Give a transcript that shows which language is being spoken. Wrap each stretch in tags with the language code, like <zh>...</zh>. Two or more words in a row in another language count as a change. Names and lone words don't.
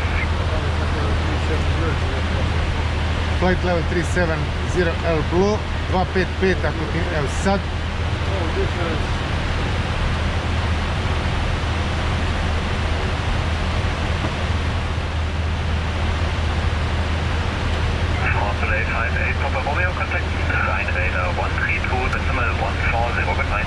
<en>Flight level 370 L blue.</en> <hr>255 ako ti, evo sad.</hr> <en>Oh, difference. Delay 58, Papa Romeo, contact Rhein Radar 132, decimal 140, goodbye.</en>